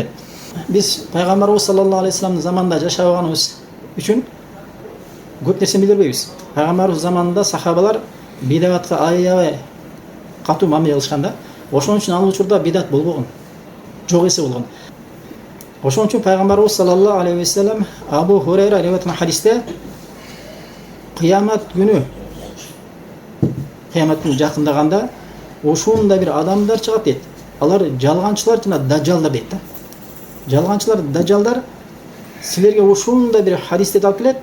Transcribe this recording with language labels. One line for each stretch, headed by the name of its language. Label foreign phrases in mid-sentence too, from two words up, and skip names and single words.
Kyrgyz: Биз пайгамбарыбыз
Arabic: صلى الله عليه وسلم
Kyrgyz: заманында жашаганыбыз үчүн көп нерсе билбейбиз. Пайгамбарыбыз заманында сахабалар бидатка аябай катуу мамиле кылышканда, ошон үчүн ал учурда бидат болбогон. Жок эсе болгон. Ошон үчүн пайгамбарыбыз
Arabic: صلى الله عليه وسلم
Kyrgyz: Абу Хурайра риwayat хадисте кыямат күнү жакындаганда ошондой бир адамдар чыгат дейт. Алар жалганчылар жана даджалдар дейт да. Жалганчылар, даджалдар силерге ошондой бир хадистерди алып келет.